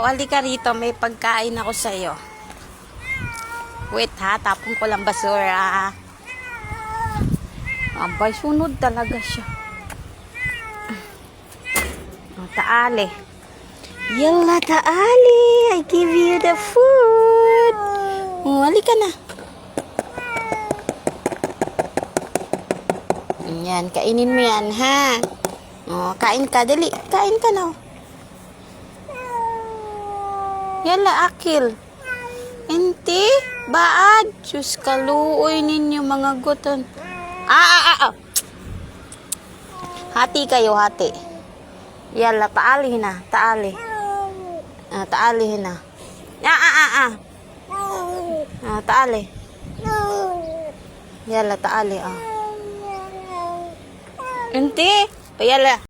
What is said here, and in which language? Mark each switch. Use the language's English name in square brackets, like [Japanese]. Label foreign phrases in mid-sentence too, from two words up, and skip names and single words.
[Filipino] Halika rito, may pagkain ako sa'yo. Wait ha, tapon ko lang basura. Abay, sunod talaga siya. [Arabic] Taali. يلا، تعالي. [English] I give you the food. [Filipino] Halika na. Yan, kainin mo yan, ha? Kain ka, dali. Kain ka na. [Arabic] يلا، كل. إنتي، بعد. [Cebuano] Diyos kaluoy ninyo mga guton. [Filipino] Hati kayo, hati. [Arabic] يلا، تعالي na. Taali. Taali na. تعالي. يلا، تعالي. إنتي، يلا.